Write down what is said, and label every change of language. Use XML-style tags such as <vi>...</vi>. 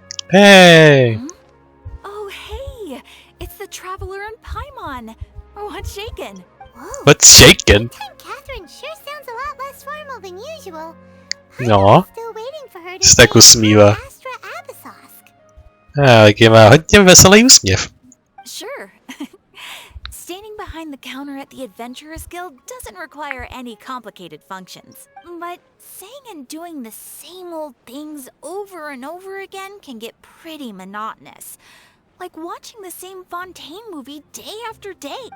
<en>Hey! Oh, hey! It's the Traveler and Paimon! What's shaken? Whoa. What's shaken? That time Catherine sure sounds a lot less formal than usual. No. I'm still waiting for her to</en> <cs>Se tak usmívá.</cs> <la>Astra Abyssosque.</la> <cs>Taky má hodně veselý úsměv.</cs> <en>Sure. Standing behind behind the counter at the Adventurers Guild doesn't require any complicated functions. But saying and doing the same old things over and over again can get pretty monotonous. Like watching the same Fontaine movie day after day.</en>